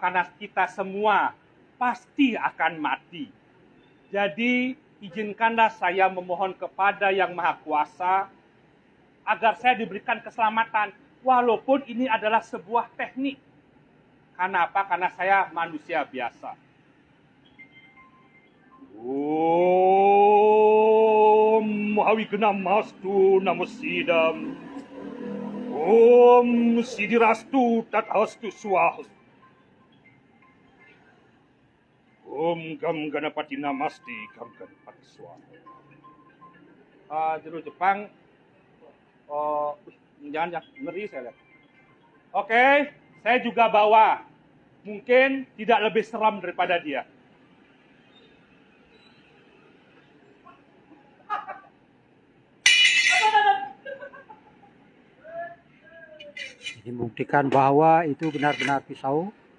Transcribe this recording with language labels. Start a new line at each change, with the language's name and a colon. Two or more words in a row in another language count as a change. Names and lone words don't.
Indonesian: Karena kita semua pasti akan mati. Jadi izinkanlah saya memohon kepada Yang Maha Kuasa agar saya diberikan keselamatan, walaupun ini adalah sebuah teknik. Karena apa? Karena saya manusia biasa.
Sanskrit: Om Mahawignam Mastu Namosidam. Om Sidirastu Tathastu Swaha. Om Gam Ganapati Namasti Gam Ganapati Swaha.
Indonesian: Jero Jepang. Jangan ngeri saya lihat. Oke, saya juga bawa. Mungkin tidak lebih seram daripada dia. Ini membuktikan bahwa itu benar-benar pisau.